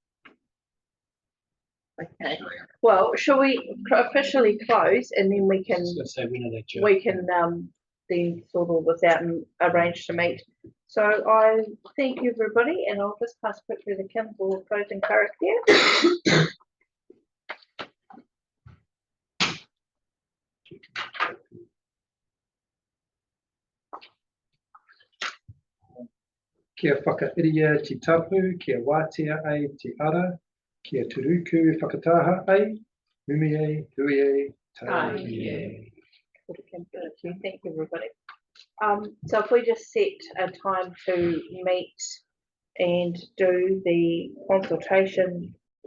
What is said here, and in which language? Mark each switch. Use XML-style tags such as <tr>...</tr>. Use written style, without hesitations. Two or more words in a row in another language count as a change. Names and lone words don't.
<en>Okay. Well, shall we officially close and then we I can was gonna say, when are they due? then sort all this out and arrange to meet. So I thank you everybody, and I'll just pass quickly to Kim for closing character.</en> <mi>Kia whakairia te tapu, kia wātea ai te ara, kia turuku whakataha ai, mumi ai, hui ai, Ai. taiki ai.</mi> <en>Thank you everybody. So if we just set a time to meet and do the consultation</en>